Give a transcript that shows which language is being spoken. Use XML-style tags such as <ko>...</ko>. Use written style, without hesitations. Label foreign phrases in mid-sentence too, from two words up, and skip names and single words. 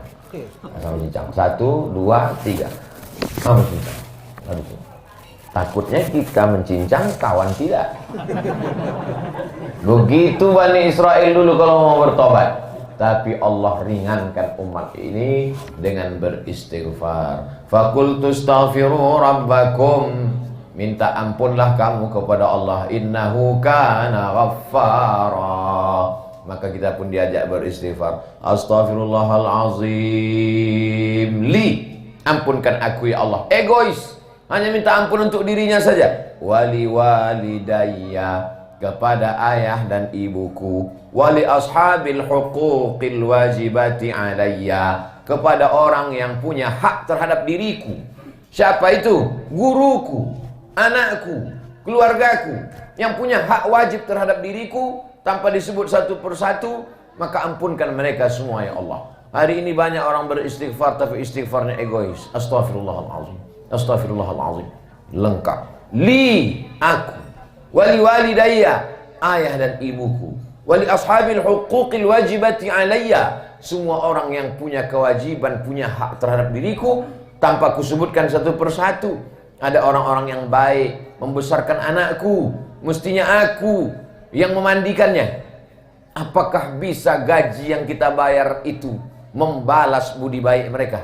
<id>Saling cincang. 1, 2, 3. Saling cincang. Takutnya kita mencincang, kawan tidak. Begitu Bani Israel dulu kalau mau bertobat. Tapi Allah ringankan umat ini dengan beristighfar.</id> <ar>فقلت استغفروا ربكم,</ar> <id>minta ampunlah kamu kepada Allah.</id> <ar>إنه كان غفارا.</ar> <id>Maka kita pun diajak beristighfar.</id> <ar>أستغفر الله العظيم لي,</ar> <id>ampunkan aku ya Allah. Egois, hanya minta ampun untuk dirinya saja.</id> <ar>ولوالدي,</ar> <id>kepada ayah dan ibuku.</id> <ar>ولأصحاب الحقوق الواجبة علي,</ar> <id>kepada orang yang punya hak terhadap diriku. Siapa itu? Guruku, anakku, keluargaku, yang punya hak wajib terhadap diriku tanpa disebut satu persatu. Maka ampunkan mereka semua ya Allah. Hari ini banyak orang beristighfar tapi istighfarnya egois.</id> <ar>أستغفر الله العظيم، أستغفر الله العظيم.</ar> <id>Lengkap. Li, aku.</id> <ar>ولوالدي,</ar> <id>ayah dan ibuku.</id> <ar>ولأصحاب الحقوق الواجبة علي,</ar> <id>semua orang yang punya kewajiban, punya hak terhadap diriku tanpa kusebutkan satu persatu. Ada orang-orang yang baik membesarkan anakku, mestinya aku yang memandikannya. Apakah bisa gaji yang kita bayar itu membalas budi baik mereka?</id>